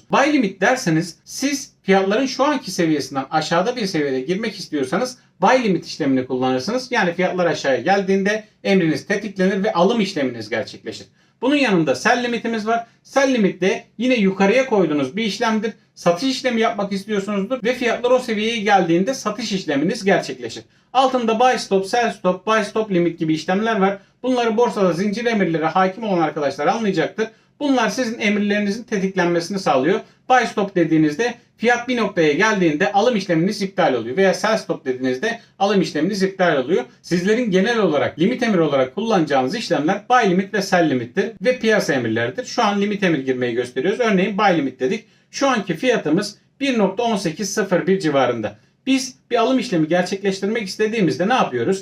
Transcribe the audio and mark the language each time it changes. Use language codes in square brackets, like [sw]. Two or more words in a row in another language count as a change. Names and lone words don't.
[en] Buy limit [tr] derseniz siz fiyatların şu anki seviyesinden aşağıda bir seviyede girmek istiyorsanız [en] buy limit [tr] işlemini kullanırsınız. Yani fiyatlar aşağıya geldiğinde emriniz tetiklenir ve alım işleminiz gerçekleşir. Bunun yanında [en] sell limitimiz [tr] var. [en] Sell limit [tr] de yine yukarıya koyduğunuz bir işlemdir. Satış işlemi yapmak istiyorsunuzdur ve fiyatlar o seviyeye geldiğinde satış işleminiz gerçekleşir. Altında [en] buy stop, sell stop, buy stop limit [tr] gibi işlemler var. Bunları borsada zincir emirlere hakim olan arkadaşlar anlayacaktır. Bunlar sizin emirlerinizin tetiklenmesini sağlıyor. [en] Buy stop [tr] dediğinizde fiyat bir noktaya geldiğinde alım işleminiz iptal oluyor. Veya [en] sell stop [tr] dediğinizde alım işleminiz iptal oluyor. Sizlerin genel olarak limit emir olarak kullanacağınız işlemler [en] buy limit [tr] ve [en] sell limittir [tr] ve piyasa emirleridir. Şu an limit emir girmeyi gösteriyoruz. Örneğin [en] buy limit [tr] dedik. Şu anki fiyatımız 1.1801 civarında. Biz bir alım işlemi gerçekleştirmek istediğimizde ne yapıyoruz?